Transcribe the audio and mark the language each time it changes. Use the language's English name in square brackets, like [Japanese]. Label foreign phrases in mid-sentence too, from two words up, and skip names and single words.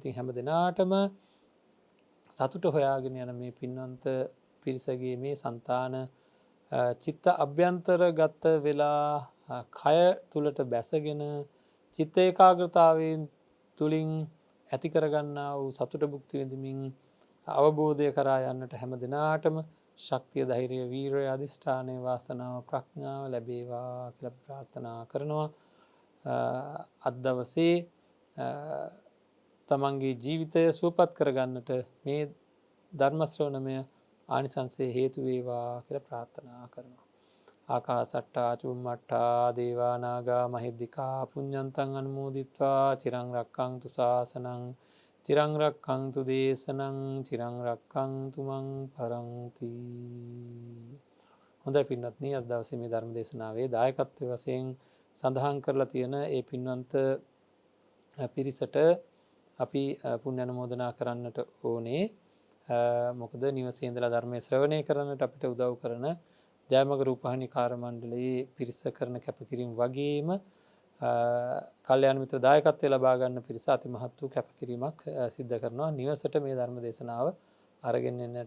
[Sinhala] ඉතින් හැම දිනාටම සතුට හොයාගෙන යන මේ පින්වන්ත පිරිසගේ මේ సంతාන චිත්ත අභ්‍යන්තරගත වෙලා කය තුලට බැසගෙන චිත්ත ඒකාග්‍රතාවයෙන් තුලින් ඇති කරගන්නා වූ සතුට භුක්ති විඳින්මින් අවබෝධය කරා යන්නට හැම දිනාටම ශක්තිය ධෛර්යය වීරය අධිෂ්ඨානය වාසනාව ප්‍රඥාව ලැබේවා කියලා ප්‍රාර්ථනා කරනවා. අද දවසේ තමන්ගේ ජීවිතය සුවපත් කරගන්නට මේ ධර්ම ශ්‍රවණමය ආනිසංසයේ හේතු වේවා කියලා ප්‍රාර්ථනා කරනවා. [Pali] ආකාසට්ටා චුම්මට්ටා දේවා නාග මහිද්దికා පුඤ්ඤන්තං අනුමෝදිත්වා චිරං රක්ඛන්තු ශාසනං චිරං රක්ඛන්තු දේශනං චිරං රක්ඛන්තු මං පරන්ති. [Sinhala] හොඳයි පින්වත්නි, අද දවසේ මේ ධර්ම දේශනාවේ දායකත්වයේ වශයෙන් සඳහන් කරලා තියෙන ඒ පින්වන්ත පිරිසට අපි පුණ්‍ය අනුමෝදනා කරන්නට ඕනේ. මොකද නිවසේ ඉඳලා ධර්මයේ ශ්‍රවණය කරන්නට අපිට උදව් කරන ජයමග රූපවාහිනී කාර්ය මණ්ඩලයේ පිරිස කරන කැපකිරීම වගේම කල්යාණ මිත්‍ර දායකත්වය ලබා ගන්න පිරිස අති මහත් වූ කැපකිරීමක් සිද්ධ කරනවා නිවසට මේ ධර්ම දේශනාව අරගෙන එන්නට.